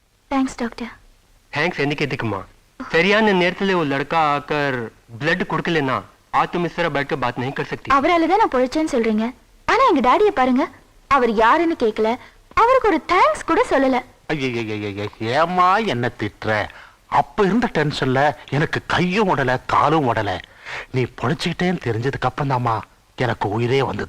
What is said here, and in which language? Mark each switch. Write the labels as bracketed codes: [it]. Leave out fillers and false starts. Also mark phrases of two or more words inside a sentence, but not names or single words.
[en] Thanks doctor. [hi] थैंक्स [ta] என்னைக்கு எதுக்குமா? சரியான நேரத்துல ஒரு [hi] लड़का आकर ब्लड கொடுக்கலனா आज तुम इस तरह बैठ कर बात नहीं कर सकती। [ta] அவரால தான் நான் பொழைச்சேன்னு சொல்றீங்க. ஆனா எங்க டாடியை பாருங்க, அவர் யாருன்னு கேட்கல, அவருக்கு ஒரு தேங்க்ஸ் கூட சொல்லல. ஏமா என்ன திட்டுற? அப்ப இருந்த டென்ஷன்ல எனக்கு கையும் உடல காலும் உடல. நீ பொழைச்சிக்கிட்டேன்னு தெரிஞ்சதுக்கு அப்புறம் தாமா எனக்கு உயிரே வந்தது.